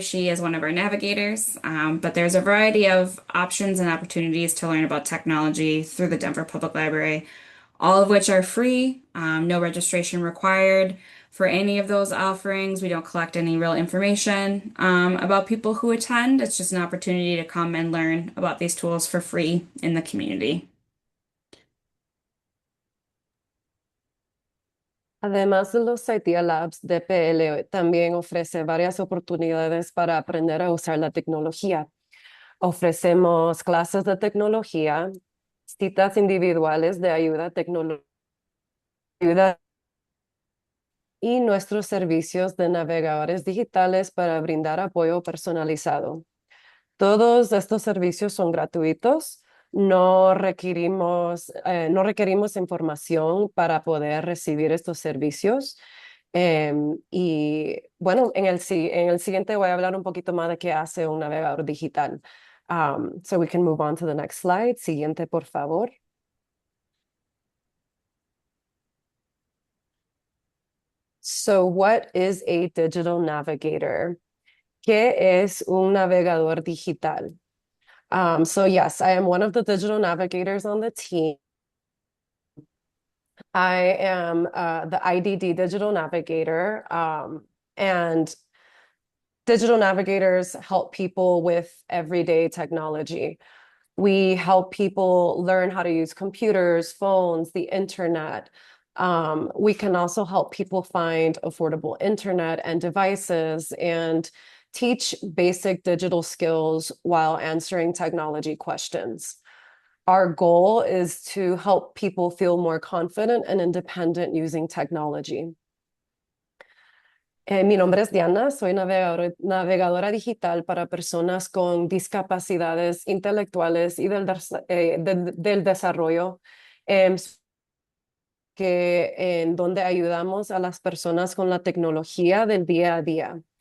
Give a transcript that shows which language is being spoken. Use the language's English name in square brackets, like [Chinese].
[English] She is one of our navigators. But there's a variety of options and opportunities to learn about technology through the Denver Public Library, all of which are free, no registration required. For any of those offerings, we don't collect any real information about people who attend. It's just an opportunity to come and learn about these tools for free in the community. [Spanish] Además de los Idea Labs, DPL también ofrece varias oportunidades para aprender a usar la tecnología. Ofrecemos clases de tecnología, citas individuales de ayuda tecnológica y nuestros servicios de navegadores digitales para brindar apoyo personalizado. Todos estos servicios son gratuitos. No requerimos información para poder recibir estos servicios. Y bueno, en el siguiente voy a hablar un poquito más de qué hace un navegador digital. [English] So we can move on to the next slide. [Spanish] Siguiente, por favor. [English] So what is a digital navigator? [Spanish] ¿Qué es un navegador digital? [English] So yes, I am one of the digital navigators on the team. I am the IDD Digital Navigator, and digital navigators help people with everyday technology. We help people learn how to use computers, phones, the internet. We can also help people find affordable internet and devices and teach basic digital skills while answering technology questions. Our goal is to help people feel more confident and independent using technology. [Spanish] Mi nombre es Diana, soy navegadora digital para personas con discapacidades intelectuales y del desarrollo, em, en donde ayudamos a las personas con la tecnología del día a día.